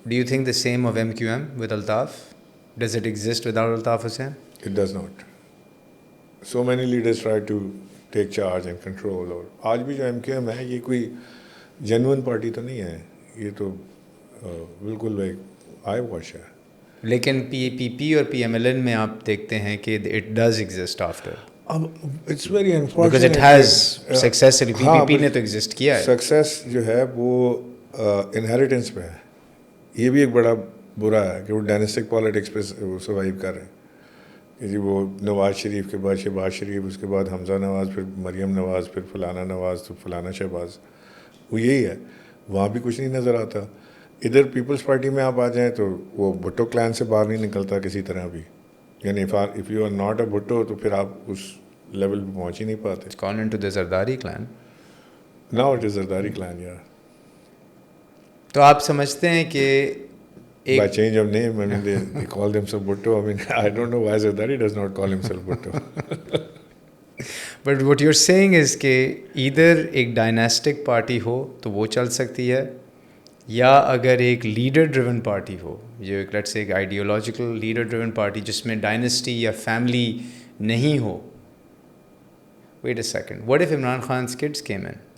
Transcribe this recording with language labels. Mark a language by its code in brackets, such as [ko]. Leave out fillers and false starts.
[en] Do you think the same of MQM with Altaf? Does it exist without Altaf Hussain? It does not. So many leaders try to take charge and control. [ur] اور آج بھی جو MQM ہے یہ کوئی genuine party تو نہیں ہے, یہ تو بالکل ایک آئی واش ہے. لیکن PPP اور PMLN میں آپ دیکھتے ہیں کہ [en] it does exist after. It's very unfortunate. Because it has success. [ur] PPP نے تو exist کیا ہے. سکسیس جو ہے وہ انہیریٹنس پہ ہے. یہ بھی ایک بڑا برا ہے کہ وہ ڈائنسٹک پالیٹکس پہ سروائیو کر رہے ہیں کہ جی وہ نواز شریف کے بعد شہباز شریف, اس کے بعد حمزہ نواز, پھر مریم نواز, پھر فلانا نواز, تو فلانا شہباز. وہ یہی ہے, وہاں بھی کچھ نہیں نظر آتا. ادھر پیپلز پارٹی میں آپ آ جائیں تو وہ بھٹو کلین سے باہر نہیں نکلتا کسی طرح بھی. یعنی [en] if you are not a Bhutto [ur] تو پھر آپ اس لیول پہ پہنچ ہی نہیں پاتے. [en] It's gone into the Zardari clan. Now it is Zardari clan, yeah. [ur] تو آپ سمجھتے ہیں کہ [en] By change of name, I mean they call themselves Bhutto. I mean, I don't know why Zardari does not call himself Bhutto. But what you're saying is [ur] کہ either ایک ڈائناسٹک party ہو تو وہ چل سکتی ہے, یا اگر ایک لیڈر ڈریون پارٹی ہو, جو ایک لیٹس سے ایک آئیڈیولوجیکل لیڈر ڈریون پارٹی جس میں ڈائنسٹی یا فیملی نہیں ہو. [en] Wait a second, what if Imran Khan's kids came in?